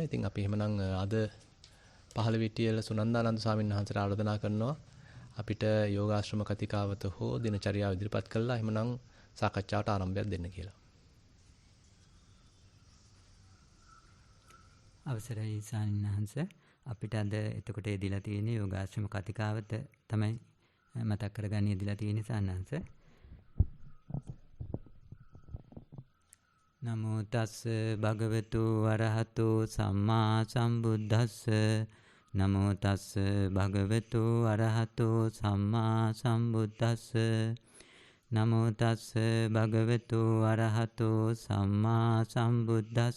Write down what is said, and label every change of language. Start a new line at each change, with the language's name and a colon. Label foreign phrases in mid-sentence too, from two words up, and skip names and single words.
Sinhala: ඉතින් අපි එහෙමනම් අද පහළ විටියල සුනන්දානන්ද ස්වාමීන් වහන්සේට ආරාධනා කරනවා අපිට යෝගාශ්‍රම කතිකාවත හෝ දිනචරියාව ඉදිරිපත් කළා එහෙමනම් සාකච්ඡාවට ආරම්භයක් දෙන්න කියලා. අවසරයි සාමිනහන්ස. අපිට අද එතකොට එදිලා තියෙන යෝගාශ්‍රම කතිකාවත තමයි මතක් කරගන්න ඉදිලා තියෙන සාමිනහන්ස.
Pali: නමෝ තස්ස භගවතු වරහතෝ සම්මා සම්බුද්දස්ස. නමෝ තස්ස භගවතු අරහතෝ සම්මා සම්බුද්දස්ස. නමෝ තස්ස භගවතු අරහතෝ සම්මා සම්බුද්දස්ස.